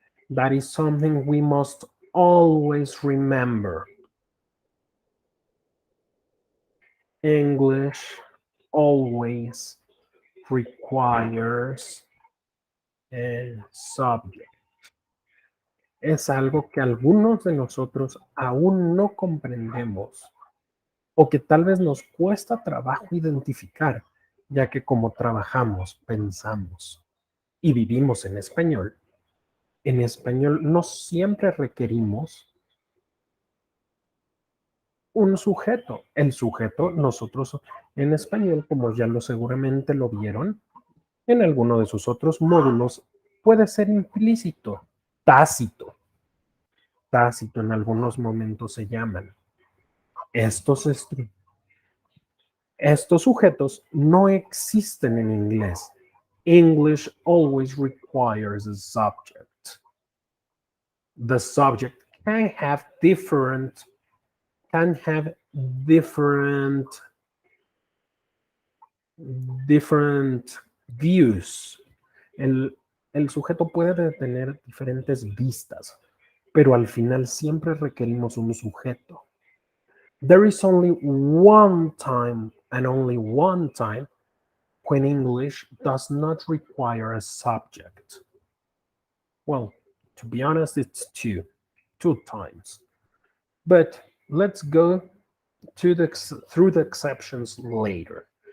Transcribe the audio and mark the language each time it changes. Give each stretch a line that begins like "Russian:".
English: That is something we must always remember. English always requires a subject.
Spanish: Es algo que algunos de nosotros aún no comprendemos o que tal vez nos cuesta trabajo identificar, ya que como trabajamos, pensamos y vivimos en español no siempre requerimos un sujeto. El sujeto, nosotros en español, como ya lo seguramente lo vieron, en alguno de sus otros módulos, puede ser implícito, tácito, tácito en algunos momentos se llaman. Estos, estos sujetos no existen en inglés.
English: English always requires a subject. The subject can have can have different different views.
Spanish: El, el sujeto puede tener diferentes vistas. pero al final siempre requerimos un sujeto.
English: There is only one time and only one time when English does not require a subject. Well, to be honest, it's two times. But let's go through the exceptions later.